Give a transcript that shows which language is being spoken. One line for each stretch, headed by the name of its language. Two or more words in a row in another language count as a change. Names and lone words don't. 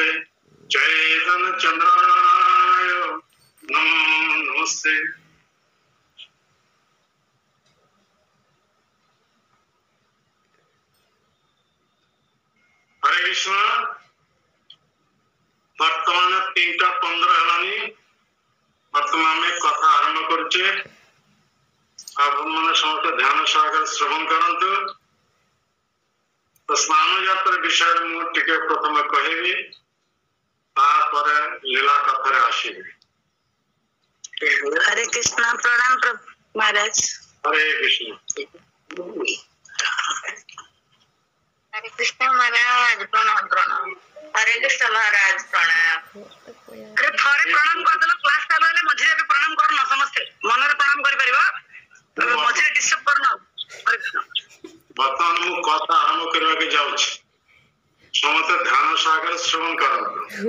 Sanskrit: चैतन्य चंद्राय नमस्ते।
Odia: ହରେ କୃଷ୍ଣ। ବର୍ତ୍ତମାନ 3:15 ହେଲାଣି। ବର୍ତ୍ତମାନ ମେଁ କଥା ଆରମ୍ଭ କରୁଛେ। ଆପଣ ମାନେ ସମସ୍ତ ଧ୍ୟାନ ସାଗର ଶ୍ରବଣ କରନ୍ତୁ। ତ ସ୍ନାନ ଯାତ୍ରା ବିଷୟ ମୁଁ ଟିକେ ପ୍ରଥମ କହିବି, ତାପରେ ଲୀଳା କଥା ରେ ଆସିବି। ହରେ କୃଷ୍ଣ। ପ୍ରଣାମ ମହାରାଜ। ହରେ କୃଷ୍ଣ। ହରେ କୃଷ୍ଣ ମହାରାଜ। ପ୍ରଣାମ ପ୍ରଣାମ। ହରେ କୃଷ୍ଣ ମହାରାଜ। ପ୍ରଣାମ। ଆରେ ଥରେ ପ୍ରଣାମ କରି ଦେଲ, କ୍ଲାସ ଚାଲୁ ହେଲେ ମଝିରେ ବି ପ୍ରଣାମ କରନି ସମସ୍ତେ। ମନରେ ପ୍ରଣାମ କରି ପାରିବ, ମଝିରେ ଡିଷ୍ଟର୍ବ କରନି। ହରେ କୃଷ୍ଣ। ବର୍ତ୍ତମାନ ମୁଁ କଥା ଆରମ୍ଭ କରିବା କୁ ଯାଉଛି। ସମସ୍ତ ଧ୍ୟାନ ସାଗର ଶ୍ରବଣ କରନ୍ତୁ।